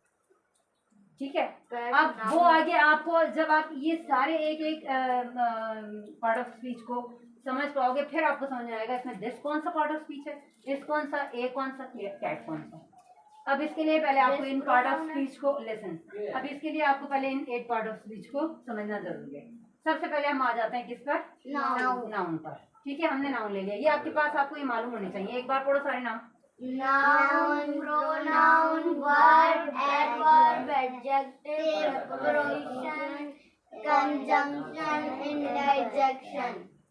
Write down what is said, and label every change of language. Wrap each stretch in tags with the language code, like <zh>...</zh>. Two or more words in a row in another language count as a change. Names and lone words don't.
<hi>ठीक है, अब वो आगे आपको जब आप ये सारे एक एक</hi> <en>part of speech</en> <hi>को समझ पाओगे फिर आपको समझ में आएगा इसमें दिस कौन सा</hi> <en>part of speech</en> <hi>है, इस कौन सा, ए कौन सा, कैट कौन सा। अब इसके लिए पहले आपको इन</hi> <en>part of speech</en> <hi>को लेसन, अब इसके लिए आपको पहले इन 8</hi> <en>part of speech</en> <hi>को समझना जरूरी है। सबसे पहले हम आ जाते हैं किस पर? नाउन पर। ठीक है, हमने नाउन ले लिया, ये आपके पास आपको ये मालूम होने चाहिए। एक बार पढ़ो सारे नाम।</hi> <en>Noun, pronoun, verb, adverb, adjective, preposition, conjunction, interjection.</en>